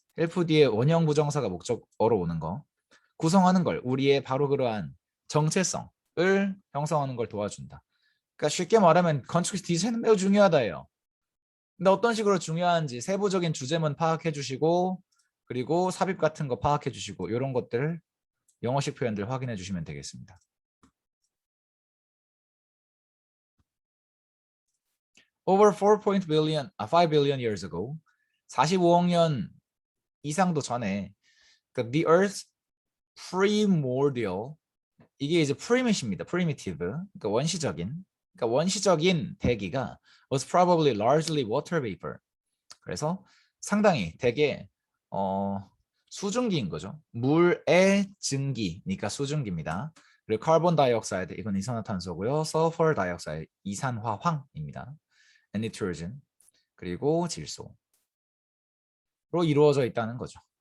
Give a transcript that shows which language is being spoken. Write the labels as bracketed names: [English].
[Korean] help 뒤에 원형 부정사가 목적어로 오는 거. 구성하는 걸 우리의 바로 그러한 정체성을 형성하는 걸 도와준다. 그러니까 쉽게 말하면 건축 디자인은 매우 중요하다예요. 근데 어떤 식으로 중요한지 세부적인 주제문 파악해 주시고 그리고 삽입 같은 거 파악해 주시고 이런 것들을 영어식 표현들 확인해 주시면 되겠습니다. [English] Over 4 billion, 5 billion years ago, [Korean] 45억 년 이상도 전에 그러니까 [English] the Earth primordial 이게 이제 primit입니다. primitive [Korean] 그러니까 원시적인 대기가 [English] was probably largely water vapor. [Korean] 그래서 상당히 되게 수증기인 거죠. 물의 증기니까 수증기입니다. 그리고 카본 다이옥사이드 이건 이산화탄소고요. 서퍼 다이옥사이드 이산화황입니다. nitrogen 그리고 질소로 이루어져 있다는 거죠.